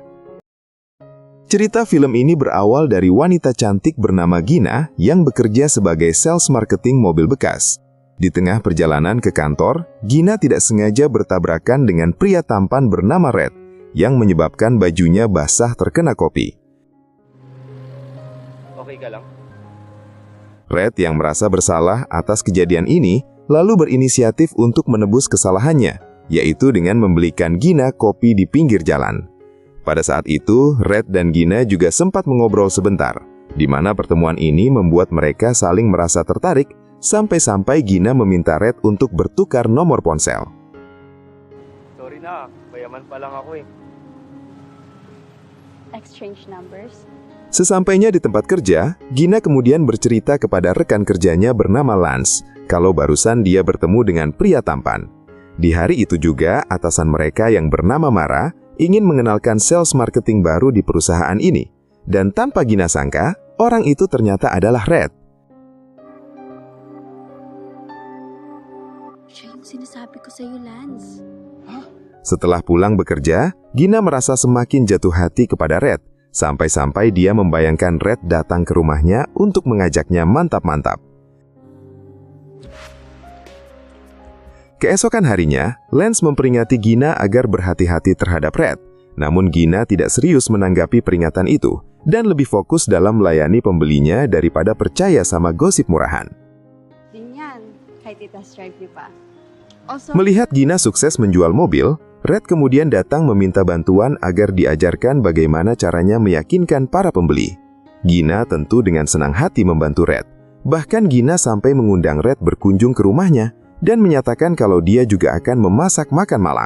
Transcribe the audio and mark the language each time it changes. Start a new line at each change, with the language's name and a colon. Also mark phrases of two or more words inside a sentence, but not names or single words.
Indonesian: Cerita film ini berawal dari wanita cantik bernama Gina yang bekerja sebagai
English: sales marketing
Indonesian: mobil bekas. Di tengah perjalanan ke kantor, Gina tidak sengaja bertabrakan dengan pria tampan bernama Red yang menyebabkan bajunya basah terkena kopi.
Filipino: Okay ka lang?
Indonesian: Red yang merasa bersalah atas kejadian ini lalu berinisiatif untuk menebus kesalahannya, yaitu dengan membelikan Gina kopi di pinggir jalan. Pada saat itu, Red dan Gina juga sempat mengobrol sebentar, di mana pertemuan ini membuat mereka saling merasa tertarik, sampai-sampai Gina meminta Red untuk bertukar nomor ponsel.
Filipino: Sorry na, bayaman pa lang ako eh.
English: Exchange numbers.
Indonesian: Sesampainya di tempat kerja, Gina kemudian bercerita kepada rekan kerjanya bernama Lance, kalau barusan dia bertemu dengan pria tampan. Di hari itu juga, atasan mereka yang bernama Mara ingin mengenalkan
English: sales marketing
Indonesian: baru di perusahaan ini. Dan tanpa Gina sangka, orang itu ternyata adalah Red.
Filipino: Siya yung sinasabi ko sa'yo, Lance.
Indonesian: Setelah pulang bekerja, Gina merasa semakin jatuh hati kepada Red, sampai-sampai dia membayangkan Red datang ke rumahnya untuk mengajaknya mantap-mantap. Keesokan harinya, Lance memperingati Gina agar berhati-hati terhadap Red. Namun Gina tidak serius menanggapi peringatan itu dan lebih fokus dalam melayani pembelinya daripada percaya sama gosip murahan.
Filipino: Ganyan, kahit i-
English: test drive
Filipino: niyo pa.
Indonesian: Also, Melihat Gina sukses menjual mobil, Red kemudian datang meminta bantuan agar diajarkan bagaimana caranya meyakinkan para pembeli. Gina tentu dengan senang hati membantu Red. Bahkan Gina sampai mengundang Red berkunjung ke rumahnya dan menyatakan kalau dia juga akan memasak makan malang.